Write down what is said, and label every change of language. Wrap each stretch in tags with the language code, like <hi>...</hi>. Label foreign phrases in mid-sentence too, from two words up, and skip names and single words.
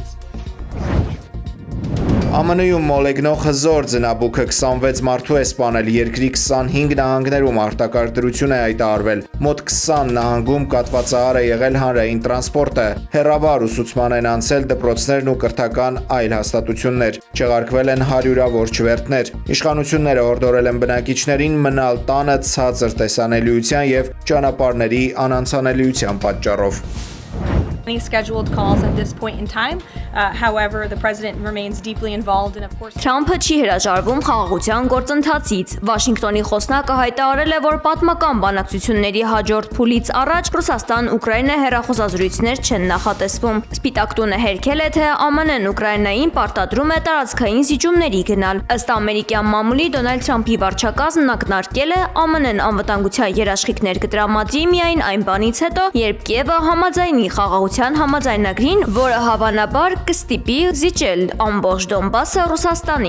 <hy>ԱՄՆ-ում մոլեգնող հզոր ձնաբուքը 26 մարդու է սպանել, երկրի 25 նահանգներում արտակարգ դրություն է հայտարարվել, մոտ 20 նահանգում կաթվածահար է եղել հանրային տրանսպորտը, հեռավար ուսուցման են անցել դպրոցներն ու կրթական այլ հաստատություններ, չեղարկվել են հարյուրավոր չվերթներ։ Իշխանությունները հորդորել են բնակիչներին մնալ տանը ցածր տեսանելիության եւ ճանապարհների անանցանելիության պատճառով։</hy> <en>Any scheduled calls at this point in time. However, the president remains deeply involved and of course</en> <hy>Թրամփը չի հրաժարվում խաղաղության գործընթացից։ Վաշինգտոնի խոսնակը հայտարարել է, որ պատմական բանակցությունների հաջորդ փուլից առաջ Ռուսաստան-Ուկրաինա հեռախոսազրույցներ չեն նախատեսվում։ Սպիտակ տունը հերքել է, թե ԱՄՆ-ն Ուկրաինային պարտադրում է տարածքային զիջումների գնալ։ Ըստ ամերիկյան մամուլի Դոնալդ Թրամփի վարչակազմն ակնարկել է ԱՄՆ-ն անվտանգության երաշխիքներ կտրամադրի միայն այն բանից հետո, երբ Կիևը համաձայնի խաղաղության համաձայնագրին, որը հավանաբար կստիպի զիջել ամբողջ Դոնբասը Ռուսաստանին։</hy>